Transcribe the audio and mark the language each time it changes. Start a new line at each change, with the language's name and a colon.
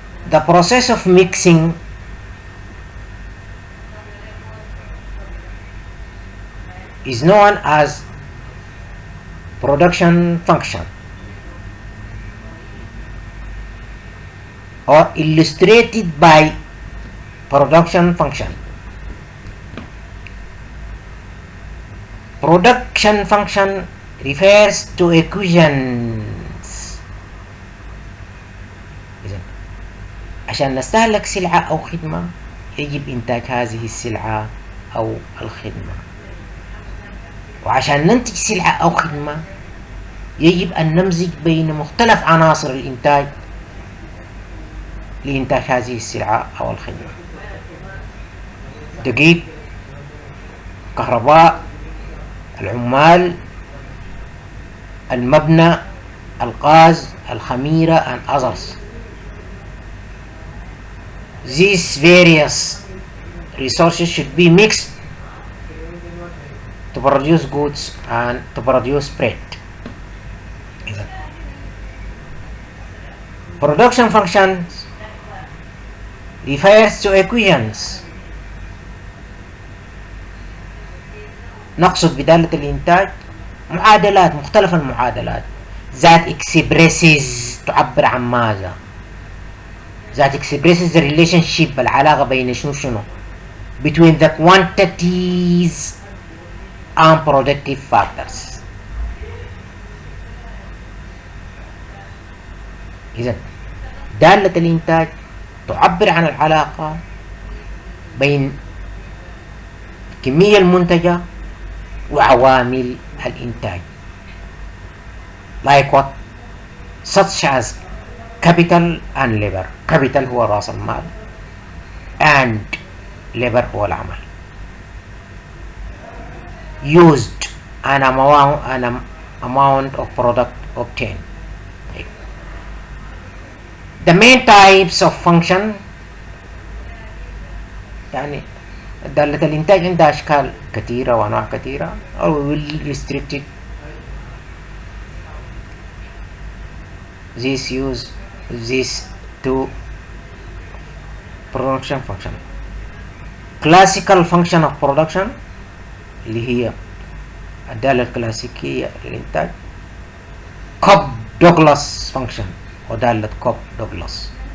English: The process of mixing is known as production function, or illustrated by production function. production function refers to equations.
Arabic: إذن عشان نستهلك سلعة أو خدمة يجب إنتاج هذه السلعة أو الخدمة، وعشان ننتج سلعة أو خدمة يجب أن نمزج بين مختلف عناصر الإنتاج لإنتاج هذه السلعة أو الخدمة: دقيق، كهرباء، العمال، المبنى، الغاز، الخميرة
English: and others. These various resources should be mixed to produce goods and to produce bread. Production functions refers to equations.
Arabic: نقصد بدالة الإنتاج معادلات، مختلف المعادلات
English: that expresses
Arabic: تعبر عن ماذا؟
English: that expresses the relationship،
Arabic: العلاقة بين شنو
English: between the quantities and productive factors.
Arabic: إذن دالة الإنتاج تعبر عن العلاقة بين الكمية المنتجة وعوامل الإنتاج
English: like what such as capital and labor.
Arabic: capital هو رأس المال
English: and labor
Arabic: هو العمل.
English: used an amount of product obtained. The main types of function
Arabic: يعني دالة الإنتاج عندها أشكال كثيرة وأنواع كثيرة
English: or we will restrict it this to production function. classical function of production
Arabic: اللي هي الدالة الكلاسيكية للإنتاج كوب دوغلاس function ودالة كوب دوغلاس.